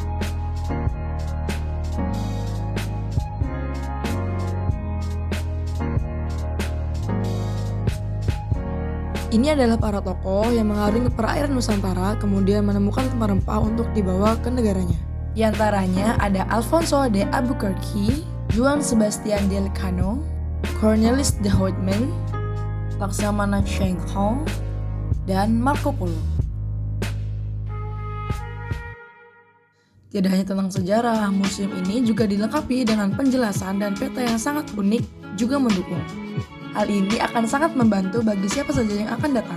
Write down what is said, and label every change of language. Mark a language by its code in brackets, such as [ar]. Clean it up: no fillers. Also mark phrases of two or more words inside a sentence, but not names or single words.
[id] Ini adalah para tokoh yang mengarungi perairan Nusantara kemudian menemukan rempah-rempah untuk dibawa ke negaranya. Di antaranya ada Alfonso de Albuquerque, Juan Sebastian de Elcano, Cornelis de Houtman, Laksamana Cheng Ho, dan Marco Polo. Tidak hanya tentang sejarah, museum ini juga dilengkapi dengan penjelasan dan peta yang sangat unik juga mendukung. Hal ini akan sangat membantu bagi siapa saja yang akan datang.